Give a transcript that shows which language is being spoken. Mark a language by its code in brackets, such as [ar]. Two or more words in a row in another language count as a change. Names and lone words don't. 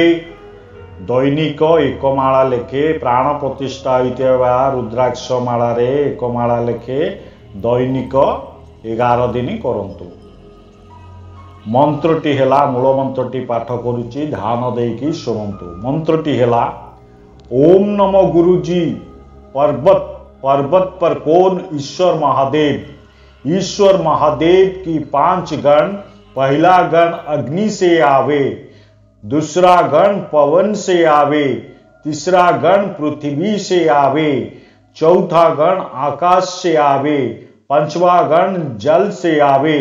[or] ଦୈନିକ 1 ମାଳା ଲେଖେ ପ୍ରାଣ ପ୍ରତିଷ୍ଠା ହୋଇଥିବା ରୁଦ୍ରାକ୍ଷ ମାଳାରେ 1 ମାଳା ଲେଖେ ଦୈନିକ 11 ଦିନ କରନ୍ତୁ। ମନ୍ତ୍ରଟି ହେଲା, ମୂଳ ମନ୍ତ୍ରଟି ପାଠ କରୁଛି, ଧ୍ୟାନ ଦେଇକି ଶୁଣନ୍ତୁ। ମନ୍ତ୍ରଟି ହେଲା [hi] ओम नमो गुरुजी। पर्वत पर्वत पर कौन? ईश्वर महादेव। ईश्वर महादेव की 5 गण। पहला गण अग्नि से आवे, दूसरा गण पवन से आवे, तीसरा गण पृथ्वी से आवे, चौथा गण आकाश से आवे, पांचवा गण जल से आवे।